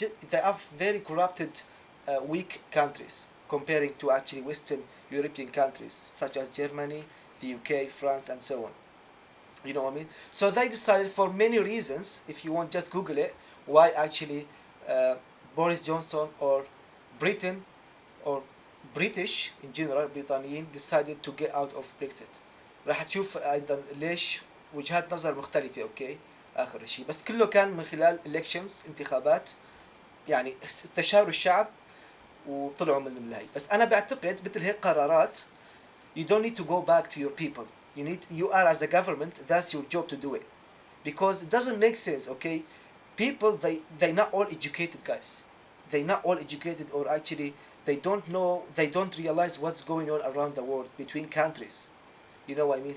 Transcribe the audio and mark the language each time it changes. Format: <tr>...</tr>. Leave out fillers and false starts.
<en>They are very corrupted, weak countries comparing to actually Western European countries such as Germany, the UK, France, and so on. You know what I mean? So they decided, for many reasons, if you want, just Google it, why actually Boris Johnson or Britain or British in general, بريطانيين, decided to get out of Brexit.</en> <ar>راح تشوف أيضا ليش وجهات نظر مختلفة. أوكي، آخر شيء بس كله كان من خلال elections، انتخابات، يعني استشاروا الشعب وطلعوا من الهي. بس أنا بعتقد مثل هيك قرارات</ar> <en>you don't need to go back to your people. You are, as a government, that's your job to do it, because it doesn't make sense. Okay, people, they not all educated, guys. They not all educated, or actually they don't know, they don't realize what's going on around the world between countries. You know what I mean?</en>